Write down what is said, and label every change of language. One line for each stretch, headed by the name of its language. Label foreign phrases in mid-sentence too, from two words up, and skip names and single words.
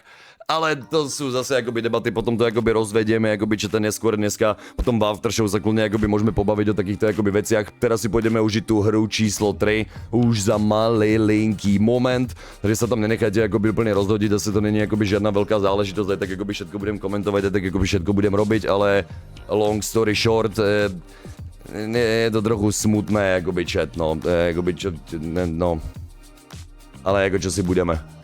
Slovak: Ale to sú zase akoby debaty, potom to akoby rozvedieme, akoby čo to neskôr dneska, potom v aftershow sa kľudne akoby môžeme pobaviť o takýchto akoby veciach. Teraz si pôjdeme užiť tú hru číslo 3, už za malinký moment, že sa tam nenechajte akoby úplne rozhodiť, asi to není akoby žiadna veľká záležitosť, aj tak akoby všetko budem komentovať, aj tak akoby všetko budem robiť, ale
English: long story short,
Slovak: je to trochu smutné, akoby chat, no, akoby čo, no, ale ako čo si budeme.